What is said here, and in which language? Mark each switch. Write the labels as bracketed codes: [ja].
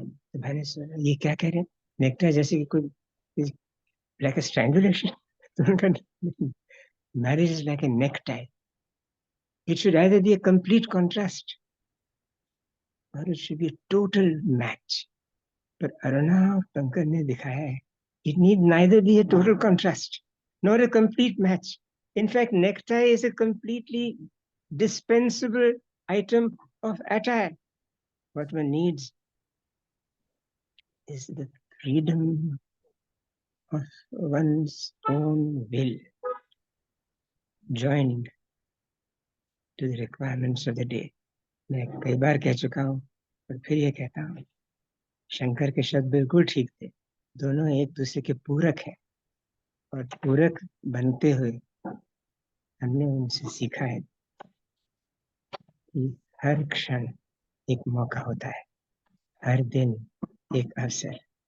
[hi] तो मैंने सुना ये क्या कह रहे हैं, नेकटाई जैसे कि कोई [en] Like a strangulation. [hi] तो उनका [en] Marriage is like a necktie, it should either be a complete contrast और it should be total match. [hi] पर अरुणा और पंकज ने दिखाया है, [en] it need neither be a total contrast nor a complete match. In fact, necktie is a completely dispensable item of attire. What one needs is the freedom of one's own will, joined to the requirements of the day. [hi] मैं कई बार कह चुका हूँ, और फिर ये कहता हूँ, शंकर के शब्द बिल्कुल ठीक थे, दोनों एक दूसरे के पूरक हैं, और पूरक बनते हुए हमने उनसे सीखा है कि हर क्षण एक मौका होता है, हर दिन एक अवसर।